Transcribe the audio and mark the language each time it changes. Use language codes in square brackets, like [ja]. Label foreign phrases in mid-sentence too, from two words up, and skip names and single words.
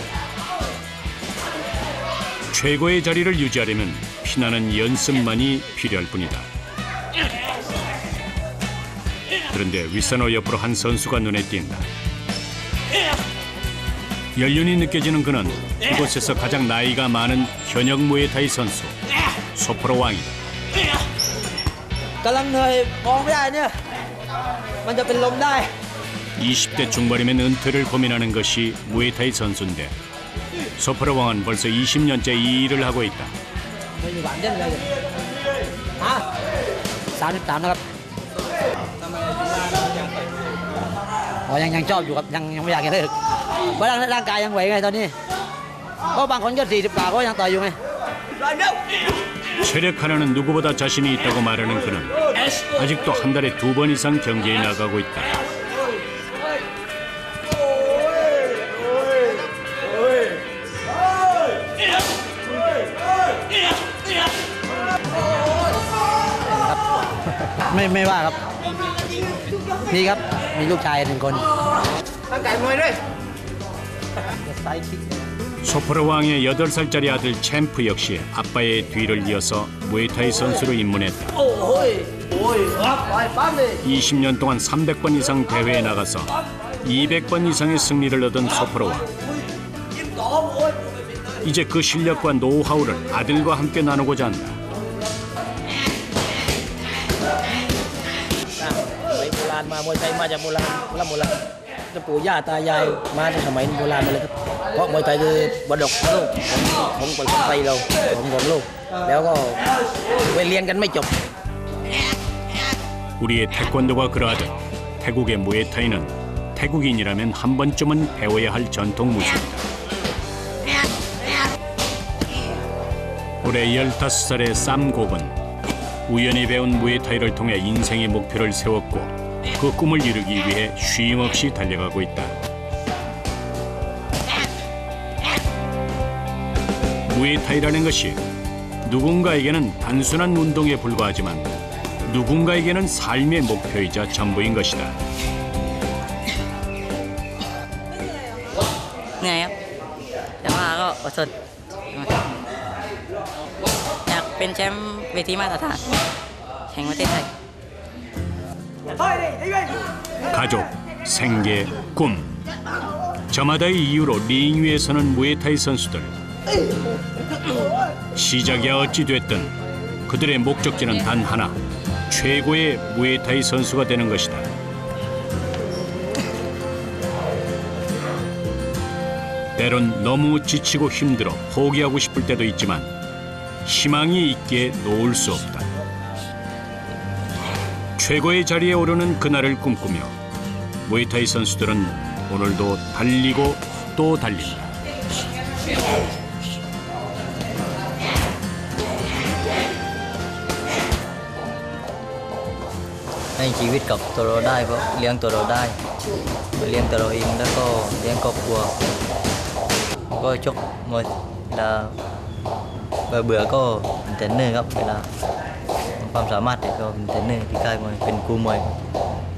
[ko] 최고의 자리를 유지하려면 피나는 연습만이 필요할 뿐이다. 그런데 윗산호 옆으로 한 선수가 눈에 띈다. 연륜이 느껴지는 그는 이곳에서 가장 나이가 많은 현역 무에타이 선수 소프로 왕이다. [th] กำลังเหนื่อยมองไม่ได้เนี่ยมันจะเป็นลมได้ [ko] 20대 중반이면 은퇴를 고민하는 것이 무에타이 선수인데 소프로 왕은 벌써 20년째 이 일을 하고 있다. [th] ไม่มีหวังเล่นเลยฮะ33นะครับอ๋อยังชอบอยู่ครับยังไม่อยากจะเลิกเพราะร่างกายยังไหวไงตอนนี้เพราะบางคนก็40 กว่าก็ยังต่อยอยู่ไง [ko] 체력 하나는 누구보다 자신이 있다고 말하는 그는 아직도 한 달에 2번 이상 경기에 나가고 있다. [th] ไม่ว่าครับมีครับมีลูกชาย1 คนตั้งใจมวยด้วย [ko] 소프로 왕의 8살짜리 아들 챔프 역시 아빠의 뒤를 이어서 무에타이 선수로 입문했다. 20년 동안 300번 이상 대회에 나가서 200번 이상의 승리를 얻은 소프로 왕. 이제 그 실력과 노하우를 아들과 함께 나누고자 한다. [th] โบราณมามวยไทยมาจากโบราณแล้วโบราณจะปู่ย่าตายายมาในสมัยโบราณมาเลยครับเพราะมวยไทยคือมรดกโลกของคนไทยเราของโลกแล้วก็ไปเรียนกันไม่จบ [ko] 우리의 태권도가 그러하듯 태국의 무에타이는 태국인이라면 한 번쯤은 배워야 할 전통 무술이다. 올해 15살의 쌈곡은 우연히 배운 무에타이를 통해 인생의 목표를 세웠고 그 꿈을 이루기 위해 쉼없이 달려가고 있다. 무에타이라는 것이 누군가에게는 단순한 운동에 불과하지만 누군가에게는 삶의 목표이자 전부인 것이다. [th] เหนื่อยครับแต่ว่าก็อดทนอยากเป็นแชมป์เวทีมาตรฐานแห่งประเทศไทย [ko] 가족, 생계, 꿈. 저마다의 이유로 링 위에 서는 무에타이 선수들. 시작이야 어찌 됐든 그들의 목적지는 단 하나. 최고의 무에타이 선수가 되는 것이다. 때론 너무 지치고 힘들어 포기하고 싶을 때도 있지만 희망이 있기에 놓을 수 없다. 최고의 자리에 오르는 그날을 꿈꾸며 무에타이 선수들은 오늘도 달리고 또 달린다. [th] ให้ชีวิตกับตัวเราได้เพราะเลี้ยงตัวเราได้เลี้ยงตัวเราเองแล้วก็เลี้ยงครอบครัวก็ชกมวยเวลาเบื่อก็เป็นเทรนเนอร์ครับเวลาความสามารถก็เป็นเทรนเนอร์ที่ค่ายมวยเป็นครูมวย